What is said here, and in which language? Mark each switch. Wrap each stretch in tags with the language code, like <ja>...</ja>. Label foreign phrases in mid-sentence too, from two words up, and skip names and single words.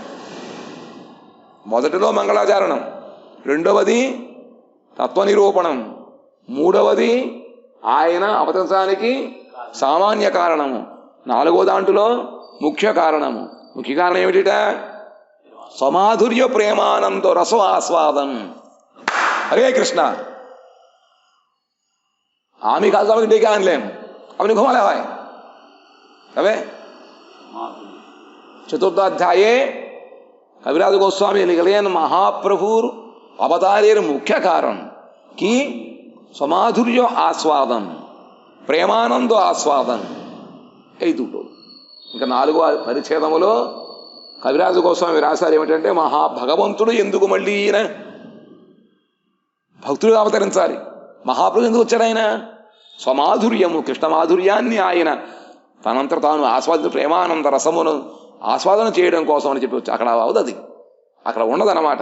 <te>మొదటిలో మంగళాచరణం, రెండవది తత్వనిరూపణం, మూడవది ఆయన అవతరించడానికి సామాన్య కారణము, 4వ దాంట్లో ముఖ్య కారణము. ముఖ్య కారణం ఏమిటిట? సమాధుర్య ప్రేమానంద రస ఆస్వాదం. హరే కృష్ణ. आम्ही खास आम्ही डेके आणले आपण घुमाला हवाय हवे.</te> <bn>চতুর্থাধ্যায়ে কবিরাজ গোস্বামী লিখলেন মহাপ্রভুর অবতারের মুখ্য কারণ কী সমাধুর্য আস্বাদন,</bn> <te>ప్రేమానంద ఆస్వాదన్. ఈ దుటో ఇంకా 4వ పరిచ్ఛేదములో కవిరాజు గోస్వామి రాశారు ఏమిటంటే, మహాభగవంతుడు ఎందుకు మళ్ళీ ఈయన భక్తుడిగా అవతరించాలి, మహాప్రభు ఎందుకు వచ్చాడు ఆయన? స్వమాధుర్యము, కృష్ణ మాధుర్యాన్ని ఆయన తనంతట తాను ఆస్వాదించు ప్రేమానంద రసమును ఆస్వాదన చేయడం కోసం అని చెప్పి వచ్చి అక్కడ అవుతుంది, అక్కడ ఉండదన్నమాట.</te>